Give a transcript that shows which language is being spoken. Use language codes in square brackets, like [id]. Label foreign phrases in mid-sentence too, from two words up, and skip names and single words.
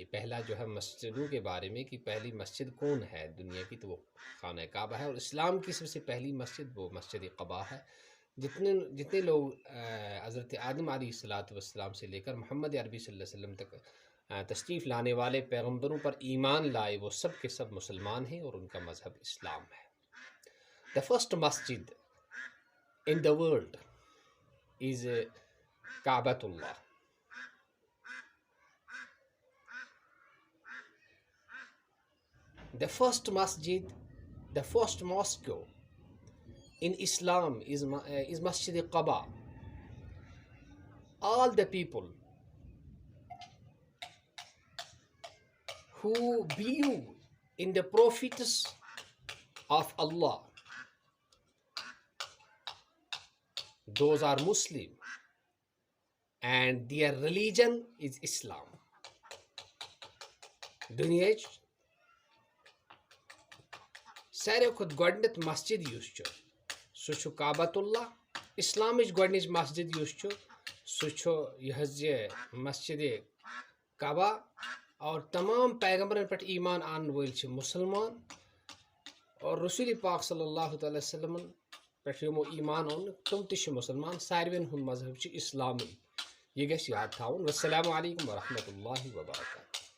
[ur] پہلا جو ہے مسجدوں کے بارے میں کہ پہلی مسجد کون ہے دنیا کی، تو وہ خانہ کعبہ ہے. اور اسلام کی سب سے پہلی مسجد وہ مسجد قباء ہے. جتنے لوگ حضرت آدم [ar] علیہ السلام [ur] سے لے کر محمد عربی [ar] صلی اللہ علیہ وسلم [ur] تک تشریف لانے والے پیغمبروں پر ایمان لائے، وہ سب کے سب مسلمان ہیں اور ان کا مذہب اسلام ہے. [en] The first masjid in the world is Ka'batullah. The first masjid, the first mosque in Islam is Masjid Quba. All the people who believe in the prophets of Allah, those are Muslim, and their religion is Islam. [ks] دنیاچ ساروی کھۄتہٕ گۄڈٕنیتھ مسجد یُس چھُ سُہ چھُ کعبۃ اللہ. اسلامٕچ گۄڈنِچ مسجد یُس چھُ سُہ چھُ یہِ حظ یہِ مسجد قبا. اور تمام پیغمبرن پٮ۪ٹھ ایمان آنن وٲلۍ چھِ مسلمان، اور رسول پاک [ar] صلی اللہ تعالی وسلم [ks] پٮ۪ٹھ یِمو ایمان اوٚن تِم تہِ چھِ مسلمان. ساروین ہُنٛد مذہب چھُ اسلامی. یہ گژھِ یاد تھاوُن. [ar] والسلام علیکم ورحمۃ اللہ وبرکاتہ.